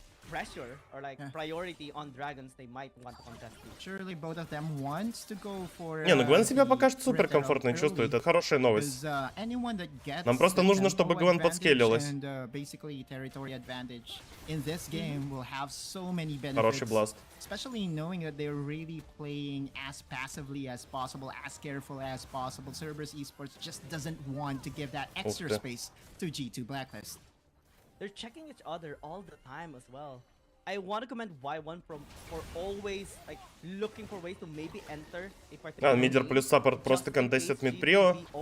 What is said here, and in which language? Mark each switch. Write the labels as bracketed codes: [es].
[en] Pressure or like priority on dragons, they might want to contest. Surely both of them wants to go for. [ru] Не, ну Гвен себя пока что супер комфортно чувствует, это хорошая новость. Нам просто нужно, чтобы Гвен подскейлилась. Хороший бласт. [en] Especially knowing that they're really playing as passively as possible, as careful as possible. Cerberus Esports just doesn't want to give that extra space to G2 Blacklist. They're checking each other all the time as well. I want to commend Y1 for always like looking for ways to maybe enter a particular. [ru] Мидер плюс саппорт просто контестит мид-прио.